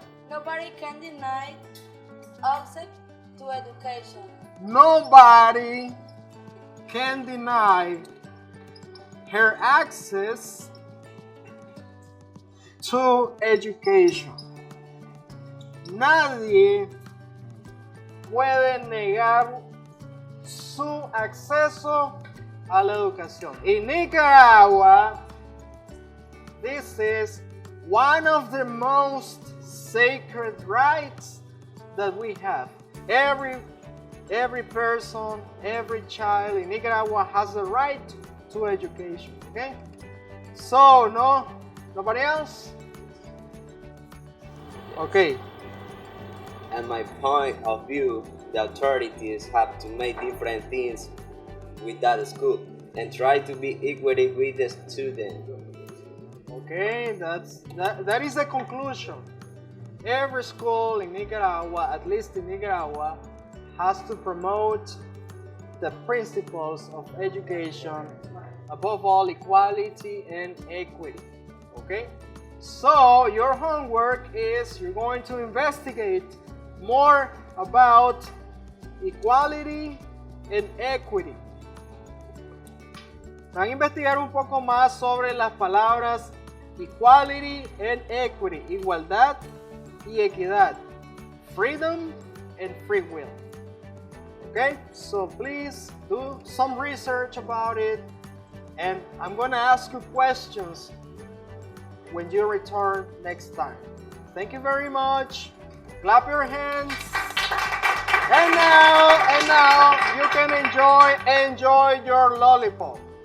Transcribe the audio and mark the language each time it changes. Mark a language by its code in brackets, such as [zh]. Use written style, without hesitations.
[en] Nobody can deny access to education. Nobody can deny her access to education. [es] Nadie puede negar su acceso a la educación. [en] In Nicaragua, this is one of the most sacred rights that we have. Every person, every child in Nicaragua has the right to education. Okay? So, nobody else? Okay. And my point of view, the authorities have to make different things with that school and try to be equal with the student. Okay, that is the conclusion. Every school in Nicaragua, at least in Nicaragua, has to promote the principles of education, above all equality and equity. Okay? So your homework is you're going to investigate more about equality and equity. [es] Van a investigar un poco más sobre las palabras [en] equality and equity, [es] igualdad y equidad, [en] freedom and free will. Okay, so please do some research about it, and I'm going to ask you questions when you return next time. Thank you very much. Clap your hands. And now you can enjoy your lollipop.